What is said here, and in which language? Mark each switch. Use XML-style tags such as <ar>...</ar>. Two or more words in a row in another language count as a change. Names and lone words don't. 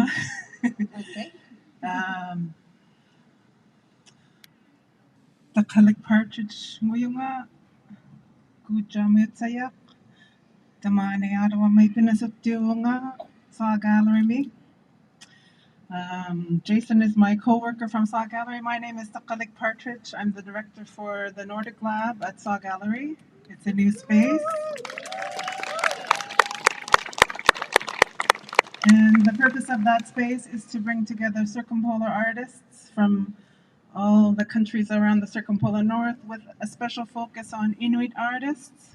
<en>Okay.</en> <iu>Takalik partridge nguyunga kujamit sayak tamane arawa may pinasuptiyo nga sa gallery me.</iu> <en>Jason is my co-worker from Saw Gallery. My name is Takalik Partridge. I'm the director for the Nordic Lab at Saw Gallery. It's a new space. And the purpose of that space is to bring together circumpolar artists from all the countries around the circumpolar north with a special focus on Inuit artists.</en>